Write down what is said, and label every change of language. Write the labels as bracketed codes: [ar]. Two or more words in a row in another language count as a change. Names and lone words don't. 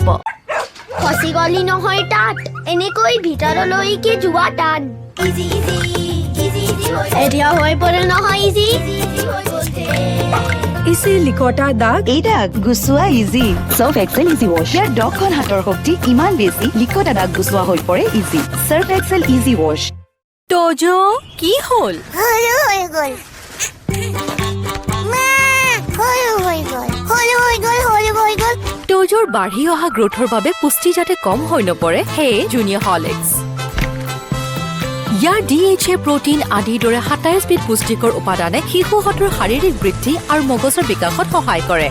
[as] খসি গলি নহয় তাত, এনেকৈ ভিতৰলৈকে যোৱা টান। [en] easy easy easy easy [as] হৈ এতিয়া হৈ পৰিল নহয় [en] easy easy [as] হৈ গৈছে। ইজি লিকটা দাগ, এই দাগ গুচোৱা ইজি। সার্ফ এক্সেল ইজি ওয়াশ। ইয়াৰ 10খন হাতৰ শক্তি ইমান বেছি, লিকটা দাগ গুচোৱা হৈ পৰে ইজি। সার্ফ এক্সেল ইজি ওয়াশ। তোজো কি হ'ল? হলো হৈ গ'ল মা, হলো হৈ গ'ল, হলো হৈ গ'ল, হলো হৈ গ'ল। তোজোৰ বাঢ়ি অহা গ্ৰোথৰ বাবে পুষ্টি যাতে কম হৈ নপৰে, সেয়ে জুনিয়ৰ হৰলিক্স। ইয়াৰ DHA প্ৰটিন আদিৰ দৰে 27 বিধ পুষ্টিকৰ উপাদানে শিশুহঁতৰ শাৰীৰিক বৃদ্ধি আৰু মগজৰ বিকাশত সহায় কৰে।